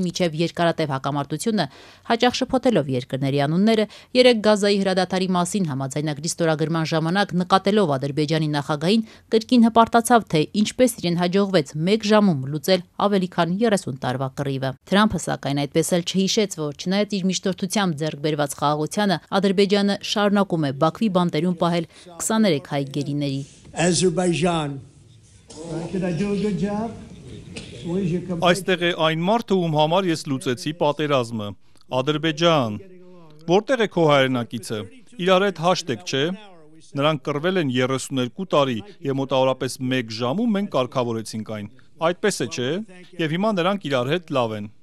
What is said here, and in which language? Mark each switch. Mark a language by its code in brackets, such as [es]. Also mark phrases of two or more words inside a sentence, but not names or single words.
[hy] միջև երկարատև հակամարտությունը, հաճախ շփոթելով երկրների անունները, երեկ Գազայի հրադադարի մասին համաձայնագրի ստորագրման ժամանակ նկատելով Ադրբեջանի նախագահին, կրկին հպարտացավ, թե ինչպես իրեն հաջողվեց 1 ժամում լուծել ավելի քան 30 տարվա կռիվը։ Թրամփը սակայն այդպես էլ չհիշեց, որ չնայած իր միջնորդությամբ ձեռք բերված խաղաղությանը, Ադրբեջանը շարունակում է Բաքվի բանտերում պահել 23 հայ գերիների։ [en] Azerbaijan. Did I do a good job? [hy] Այստեղ է այն մարդը, ում համար ես լուծեցի պատերազմը։ Ադրբեջան։ Որտեղ է քո հայրենակիցը։ Իրար հետ հաշտեք, չէ։ Նրանք կռվել են 32 տարի եւ մոտավորապես 1 ժամում մենք կարգավորեցինք այն։ Այդպես է, չէ։ Եվ հիմա նրանք իրար հետ լավ են։